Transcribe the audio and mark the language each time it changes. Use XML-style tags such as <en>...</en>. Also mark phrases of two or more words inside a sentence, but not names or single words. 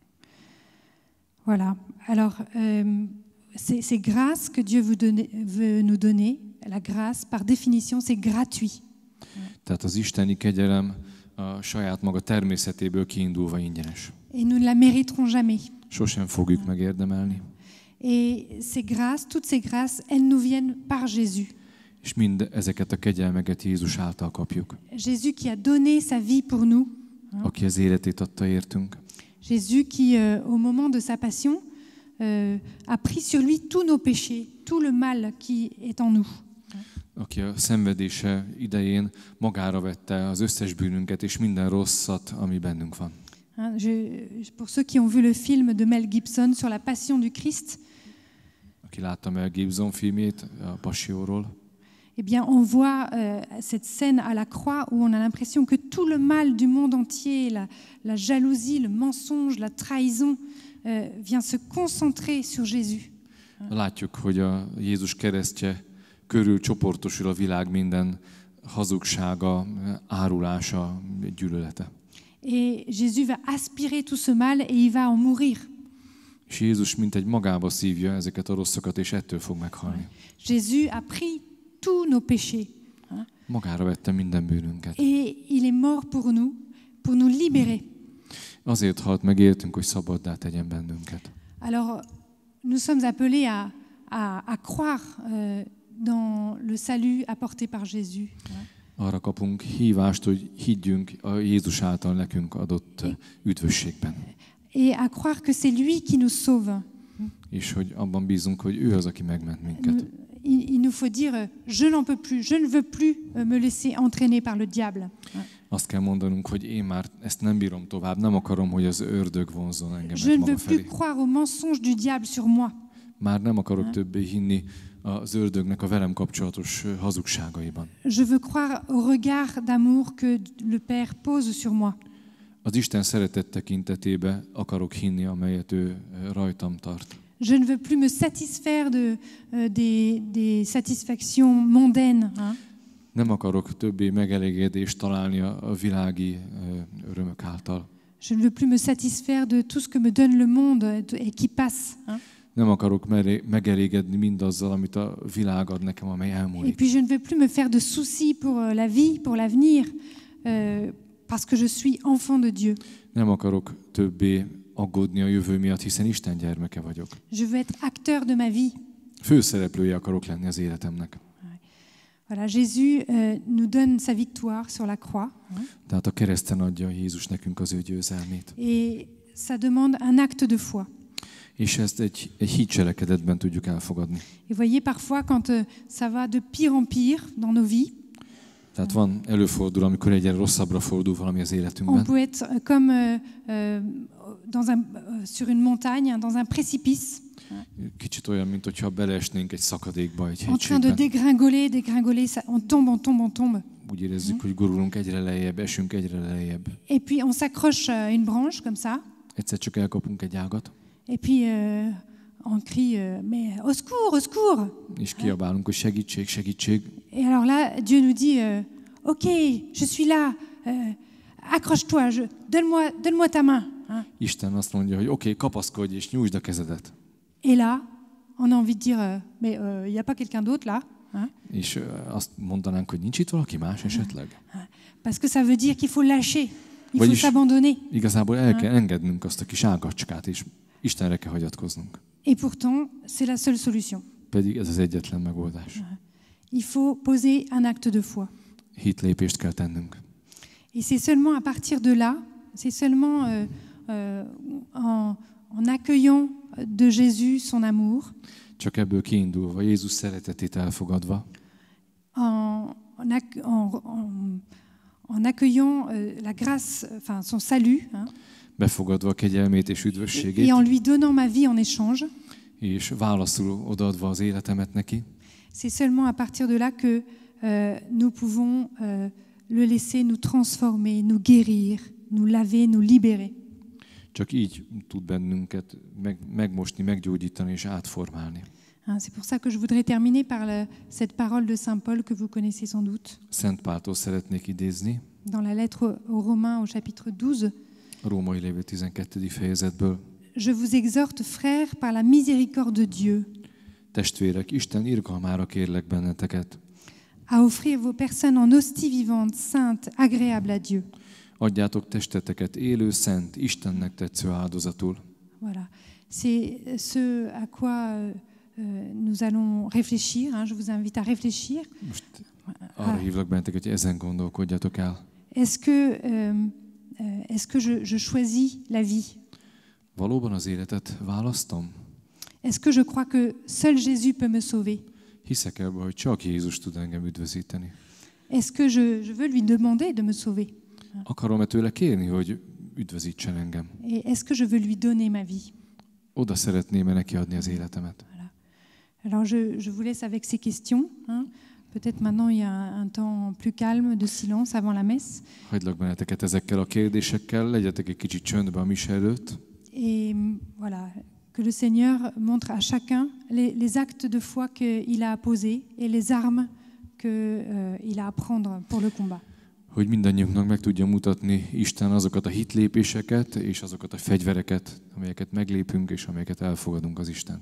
<fr>Voilà. Alors, ces grâces que Dieu veut nous donner, la grâce, par définition, c'est gratuit.</fr> <hu>Tehát az isteni kegyelem a saját maga természetéből kiindulva ingyenes.</hu> <fr>Et nous ne la mériterons jamais.</fr> <hu>Sosem fogjuk megérdemelni.</hu> <fr>Et ces grâces, toutes ces grâces, elles nous viennent par Jésus.</fr> <hu>És mind ezeket a kegyelmeket Jézus által kapjuk.</hu> <fr>Jésus qui a donné sa vie pour nous.</fr> <hu>Aki az életét adta értünk.</hu> <fr>Jésus qui, au moment de sa passion, a pris sur lui tous nos péchés, tout le mal qui est en nous.</fr> <hu>Aki a szenvedése idején magára vette az összes bűnünket és minden rosszat, ami bennünk van.</hu> <fr>Pour ceux qui ont vu le film de Mel Gibson sur la passion du Christ,</fr> <hu>Aki látta Mel Gibson filmjét a Passióról,</hu> <fr>eh bien, on voit cette scène à la croix où on a l'impression que tout le mal du monde entier, la jalousie, le mensonge, la trahison, vient se concentrer sur Jésus.</fr> <hu>Látjuk, hogy a Jézus keresztje körül csoportosul a világ minden hazugsága, árulása, gyűlölete.</hu> <fr>Et Jésus va aspirer tout ce mal et il va en mourir.</fr> <hu>És Jézus mint egy magába szívja ezeket a rosszakat, és ettől fog meghalni.</hu> <fr>Jésus a pris tous nos péchés.</fr> <hu>Magára vette minden bűnünket.</hu> <fr>Et il est mort pour nous libérer.</fr> <hu>Azért halt meg értünk, hogy szabaddá tegyen bennünket.</hu> <fr>Alors, nous sommes appelés à croire dans le salut apporté par Jésus.</fr> <hu>Arra kapunk hívást, hogy higgyünk a Jézus által nekünk adott üdvösségben.</hu> <fr>Et à croire que c'est lui qui nous sauve.</fr> <hu>És hogy abban bízunk, hogy ő az, aki megment minket.</hu> <fr>Il nous faut dire, je n'en peux plus, je ne veux plus me laisser entraîner par le diable.</fr> <hu>Azt kell mondanunk, hogy én már ezt nem bírom tovább, nem akarom, hogy az ördög vonzzon engem</hu> <fr>Je ne</fr> <hu>maga</hu> <fr>veux plus</fr> <hu>felé.</hu> <fr>croire au mensonge du diable sur moi.</fr> <hu>Már nem akarok többé hinni az ördögnek a velem kapcsolatos hazugságaiban.</hu> <fr>Je veux croire au regard d'amour que le Père pose sur moi.</fr> <hu>Az Isten szeretet tekintetébe akarok hinni, amelyet ő rajtam tart.</hu> <fr>Je ne veux plus me satisfaire des satisfactions mondaines.</fr> <hu>Nem akarok többé megelégedést találni a világi örömök által.</hu> <fr>Je ne veux plus me satisfaire de tout ce que me donne le monde et qui passe.</fr> <hu>Nem akarok megelégedni mindazzal, amit a világ ad nekem, amely</hu> <fr>Et</fr> <hu>elmúlik.</hu> <fr>puis je ne veux plus me faire de soucis pour la vie, pour l'avenir, parce que je suis enfant de Dieu.</fr> <hu>Nem akarok többé aggódni a jövő miatt, hiszen Isten gyermeke vagyok.</hu> <fr>Je veux être acteur de ma vie.</fr> <hu>Főszereplője akarok lenni az életemnek.</hu> <fr>Voilà, Jésus nous donne sa victoire sur la croix.</fr> <hu>Tehát a kereszten adja Jézus nekünk az ő győzelmét.</hu> <fr>Et ça demande un acte de foi.</fr> <hu>És ezt egy hitcselekedetben tudjuk elfogadni.</hu> <fr>Et voyez, parfois, quand ça va de pire en pire dans nos vies,</fr> <hu>Tehát van előfordul, amikor egyre rosszabbra fordul valami az</hu> <fr>on</fr> <hu>életünkben.</hu> <fr>peut être comme sur une montagne, dans un précipice,</fr> <hu>Kicsit olyan, mint hogyha beleesnénk egy szakadékba, egy</hu> <fr>en train de</fr> <hu>hegységben.</hu> <fr>dégringoler, on tombe.</fr> <hu>Úgy érezzük, hogy gurulunk egyre lejjebb, esünk egyre lejjebb.</hu> <fr>Et puis on s'accroche à une branche comme ça,</fr> <hu>Egyszer csak elkapunk egy ágat,</hu> <fr>et puis on crie mais au secours, au secours.</fr> <hu>és kiabálunk, hogy segítség, segítség.</hu> <fr>Et alors là, Dieu nous dit ok, je suis là, accroche-toi, donne-moi ta main.</fr> <hu>Isten azt mondja, hogy oké, kapaszkodj és nyújtsd a kezedet.</hu> <fr>Et là, on a envie de dire mais il y a pas quelqu'un d'autre là?</fr> <hu>És azt mondanánk, hogy nincs itt valaki más esetleg?</hu> <fr>Parce que ça veut dire qu'il faut lâcher, il faut</fr> <hu>Vagyis</hu> <fr>s'abandonner.</fr> <hu>igazából el kell engednünk azt a kis ágacskát, és Istenre kell hagyatkoznunk.</hu> <fr>Et pourtant, c'est la seule solution.</fr> <hu>Pedig ez az egyetlen megoldás.</hu> <fr>Il faut poser un acte de foi.</fr> <hu>Hitlépést kell tennünk.</hu> <fr>Et c'est seulement à partir de là, c'est seulement en accueillant de Jésus son amour,</fr> <hu>Csak ebből kiindulva, Jézus szeretetét elfogadva,</hu> <fr>en accueillant la grâce, enfin son salut,</fr> <hu>befogadva a kegyelmét és üdvösségét,</hu> <fr>et en lui donnant ma vie en échange,</fr> <hu>és válaszul odaadva az életemet neki,</hu> <fr>c'est seulement à partir de là que nous pouvons le laisser nous transformer, nous guérir, nous laver, nous libérer.</fr> <hu>Csak így tud bennünket megmosni, meggyógyítani és átformálni.</hu> <fr>C'est pour ça que je voudrais terminer par cette parole de Saint Paul que vous connaissez sans doute.</fr> <hu>Szent Páltól szeretnék idézni,</hu> <fr>Dans la lettre aux Romains au chapitre 12,</fr> <hu>a Római Levél 12. fejezetből.</hu> <fr>je vous exhorte, frères, par la miséricorde de Dieu,</fr> <hu>Testvérek, Isten irgalmára kérlek benneteket.</hu> <fr>à offrir vos personnes en hostie vivante, sainte, agréable à Dieu.</fr> <hu>Adjátok testeteket élő, szent, Istennek tetsző áldozatul.</hu> <fr>Voilà. C'est ce à quoi nous allons réfléchir. Je vous invite à réfléchir.</fr> <hu>Most arra hívlak benneteket, hogy ezen gondolkodjatok el.</hu> <fr>Est-ce que je choisis la vie?</fr> <hu>Valóban az életet választom?</hu> <fr>Est-ce que je crois que seul Jésus peut me sauver?</fr> <hu>Hiszek ebben, hogy csak Jézus tud engem üdvözíteni.</hu> <fr>Est-ce que je veux lui demander de me sauver?</fr> <hu>Akarom-e tőle kérni, hogy üdvözítsen engem?</hu> <fr>Et est-ce que je veux lui donner ma vie?</fr> <hu>Oda szeretném-e neki adni az életemet?</hu> <fr>Voilà. Alors je vous laisse avec ces questions. Peut-être maintenant il y a un temps plus calme de silence avant la messe.</fr> <hu>Hagylak benneteket ezekkel a kérdésekkel, legyetek egy kicsit csöndben a mise előtt.</hu> <fr>Et voilà, que le Seigneur montre à chacun les actes de foi qu'il a à poser et les armes qu'il a à prendre pour le combat.</fr> <hu>Hogy mindannyiunknak meg tudja mutatni Isten azokat a hitlépéseket és azokat a fegyvereket, amelyeket meglépünk és amelyeket elfogadunk az Istentől.</hu>